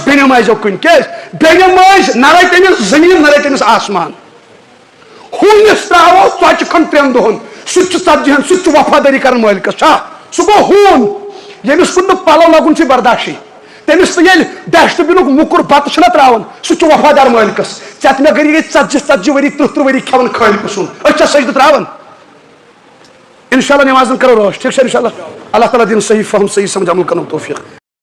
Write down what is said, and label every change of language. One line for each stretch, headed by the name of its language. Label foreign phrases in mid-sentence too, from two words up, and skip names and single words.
Kashmiri: بیٚنہِ ماجیو کٕنۍ کیٛازِ بیٚنہِ ماجہِ نہ رَٹہِ أمِس زٔمیٖن نہ رَٹہِ أمِس آسمان ہوٗنِس ترٛاوو ژۄچہِ کھنٛڈ 3 دۄہن سُہ تہِ چھُ 40 سُہ تہِ چھُ وفادٲری کران مٲلکس چھا سُہ گوٚو ہوٗن ییٚمِس کُن نہٕ پلو لگُن چھُ برداشی تٔمِس تہِ ییٚلہِ ڈسٹ بِنُک مُکُر بتہٕ چھُنہ تراوان سُہ چھُ وفادار مٲلکس ژےٚ مےٚ گٔے 40 ؤری 30 ؤری کھٮ۪وان خٲلقہٕ سُنٛد أسۍ چھا سجدٕ تراوان
Arabic: انشاء اللہ
Kashmiri: نمازن کرو روش
Urdu: ٹھیک ہے
Arabic: انشاء اللہ
Kashmiri: اللہ تعالیٰ دِن صحیح فہم صحیح سمجھ عمل کرنُک توفیٖق